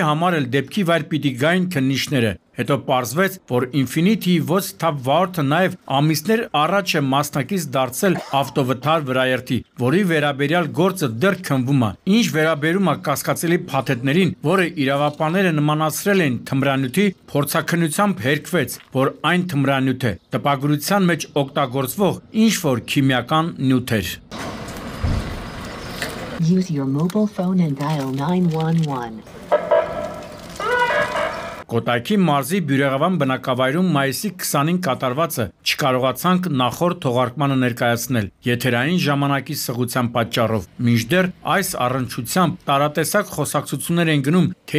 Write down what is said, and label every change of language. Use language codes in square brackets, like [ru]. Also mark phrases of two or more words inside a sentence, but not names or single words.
[hy] համար էլ դեպքի վայր պիտի գային քննիչները։ Հետո պարզվեց, որ Infinity-ի ոչ սթափ վարորդը նաև ամիսներ առաջ է մասնակից դարձել ավտովթար վրաերթի, որի վերաբերյալ գործը դեռ քննվում է։ Ինչ վերաբերում է կասկածելի փաթեթներին, որը իրավապանները նմանացրել են թմրանյութի, փորձաքննությամբ հերկվեց, որ այն թմրանյութ է, տպագրության մեջ օգտագործվող ինչ-որ քիմիական նյութ էր։ [en] Use your mobile phone and dial 911. [hy] Կոտայքի մարզի Բյուրեղավան բնակավայրում մայիսի 20-ին կատարվածը չկարողացանք նախորդ թողարկմանը ներկայացնել եթերային ժամանակի սղության պատճառով։ Մինչդեռ այս առնչությամբ տարատեսակ խոսակցություններ են գնում, թե